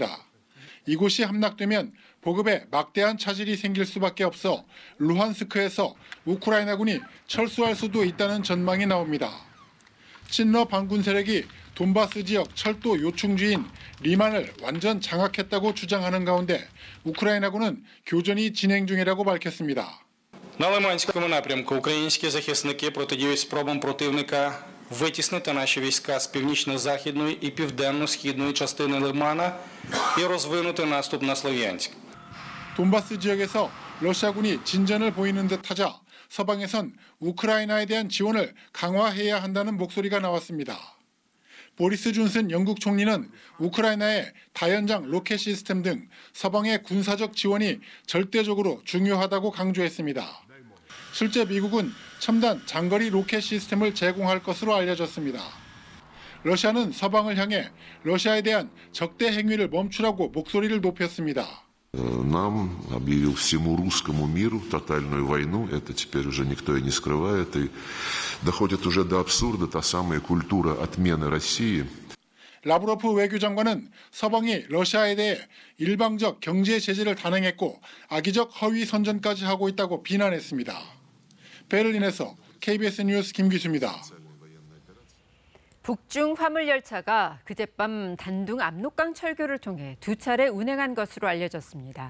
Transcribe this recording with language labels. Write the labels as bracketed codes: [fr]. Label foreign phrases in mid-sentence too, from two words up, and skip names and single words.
[ko] 이곳이 함락되면 보급에 막대한 차질이 생길 수밖에 없어 루한스크에서 우크라이나군이 철수할 수도 있다는 전망이 나옵니다. 친러 반군 세력이 돈바스 지역 철도 요충지인 리만을 완전 장악했다고 주장하는 가운데 우크라이나군은 교전이 진행 중이라고 밝혔습니다. [uk] На Лиманському напрямку українські захисники протидіють спробам противника витіснити наші війська з північно-західної і південно-східної частини Лимана і розвинути наступ на Слов'янськ. [ko] 돈바스 지역에서 러시아군이 진전을 보이는 듯하자 서방에선 우크라이나에 대한 지원을 강화해야 한다는 목소리가 나왔습니다. 보리스 존슨 영국 총리는 우크라이나의 다연장 로켓 시스템 등 서방의 군사적 지원이 절대적으로 중요하다고 강조했습니다. 실제 미국은 첨단 장거리 로켓 시스템을 제공할 것으로 알려졌습니다. 러시아는 서방을 향해 러시아에 대한 적대 행위를 멈추라고 목소리를 높였습니다. [ru] Нам объявил всему русскому миру тотальную войну, это теперь уже никто и не скрывает, и доходит уже до абсурда та самая культура отмены России. [ko] 라브로프 외교장관은 서방이 러시아에 대해 일방적 경제 제재를 단행했고 악의적 허위 선전까지 하고 있다고 비난했습니다. 베를린에서 KBS 뉴스 김기수입니다. 북중 화물열차가 그젯밤 단둥 압록강 철교를 통해 두 차례 운행한 것으로 알려졌습니다.